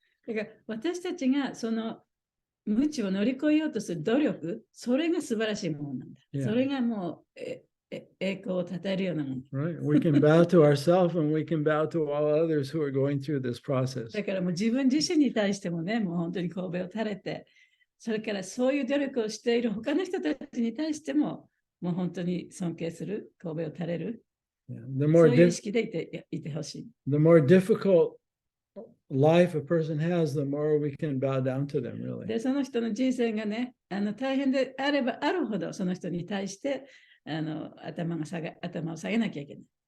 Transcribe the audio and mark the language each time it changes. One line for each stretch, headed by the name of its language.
Japanese: だから私たちがその無知を乗り越えようとする努力、それが素晴らしいものなんだ。
English: Yeah.
Japanese: それがもう栄光を称えるようなもの。
English: Right? We can bow to ourselves and we can bow to all others who are going through this process.
Japanese: だからもう自分自身に対してもね、もう本当に神戸を垂れて、それからそういう努力をしている他の人たちに対しても、もう本当に尊敬する、神戸を垂れる。
English: Yeah.
Japanese: そういう意識でいてほしい。
English: The more difficult life a person has, the more we can bow down to them, really.
Japanese: で、その人の人生がね、大変であればあるほど、その人に対して頭を下げなきゃいけない。